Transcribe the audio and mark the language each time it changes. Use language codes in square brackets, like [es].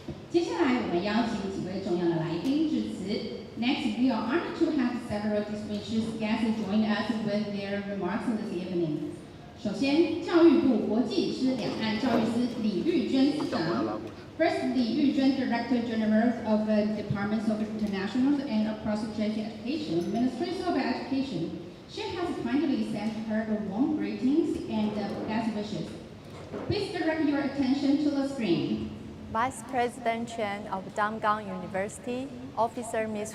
[zh] 接下来我们邀请几位重要的来宾致辞。 [en] Next, we are honored to have several distinguished guests join us with their remarks this evening. [zh] 首先，教育部国际师两岸教育司李玉娟司长。 [en] First, Li Yuzhen, Director General of the Departments of International and Postgraduate Education, Ministry of Education. She has kindly sent her the warm greetings and best wishes. Please direct your attention to the screen. Vice President Chen of Damgang University, Officer Ms.